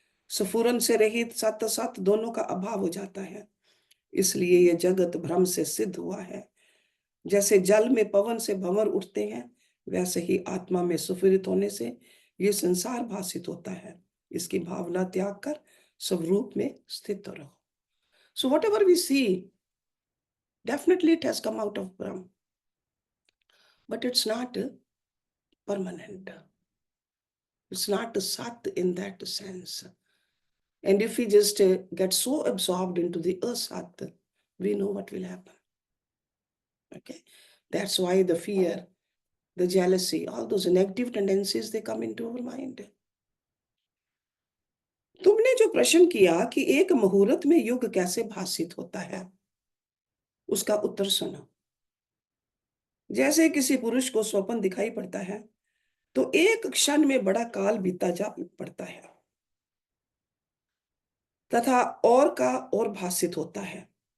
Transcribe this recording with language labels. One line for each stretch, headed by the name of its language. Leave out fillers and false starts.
Hindi: स्फुरन से रहित सत्य असत्य दोनों का अभाव हो जाता है। इसलिए यह जगत भ्रम से सिद्ध हुआ है। जैसे जल में पवन से भंवर उठते हैं वैसे ही आत्मा में सुफिरित होने से ये संसार भासित होता है। इसकी भावना त्याग कर स्वरूप में स्थित रहो।
English: So whatever we see, definitely it has come out of Brahm, but it's not permanent. It's not Sat in that sense. And if we just get so absorbed into the Asat, we know what will happen. Okay, that's why the fear, the jealousy, all those negative tendencies, they come into our mind.
Hindi: तुमने जो प्रश्न किया कि एक मुहूर्त में युग कैसे भासित होता है, उसका उत्तर सुनो। जैसे किसी पुरुष को स्वप्न दिखाई पड़ता है तो एक क्षण में बड़ा काल बीता जा पड़ता है तथा और का और भासित होता है।